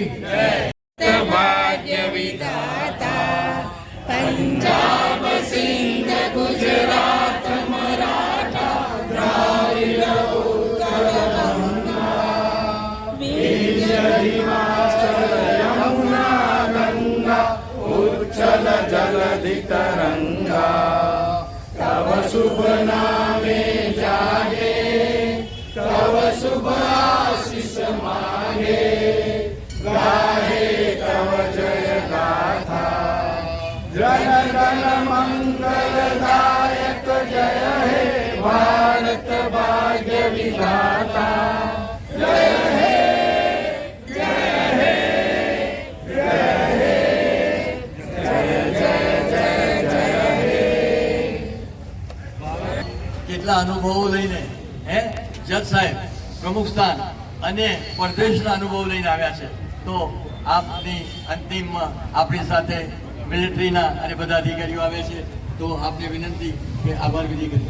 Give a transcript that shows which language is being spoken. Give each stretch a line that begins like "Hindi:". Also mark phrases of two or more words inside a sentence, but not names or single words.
Bangla: ভাগ্য বিধাতা পঞ্জাব সিন্ধ গুজরাট মরাঠা দ্রাবিড় উৎকল গঙ্গা বিন্ধ্য হিমাচল যমুনা গঙ্গা উচ্ছল জলধি তরঙ্গ তব শুভ নামে জাগে তব শুভ আশিস মাগে গাহে তব জয় গাথা জন গণ মঙ্গলদায়ক জয় হে ভারত ভাগ্য বিধাতা জয় হে জয় হে জয় হে জয় জয় জয় জয় হে.
Gujarati: કેટલા અનુભવો લઈને જજ સાહેબ પ્રમુખ સ્થાન અને પરદેશના અનુભવ લઈને આવ્યા છે. તો આપની અંતિમ આપણી સાથે મિલિટરીના અને બધા અધિકારીઓ આવે છે. તો આપને વિનંતી કે આભાર વિધિ કરીએ.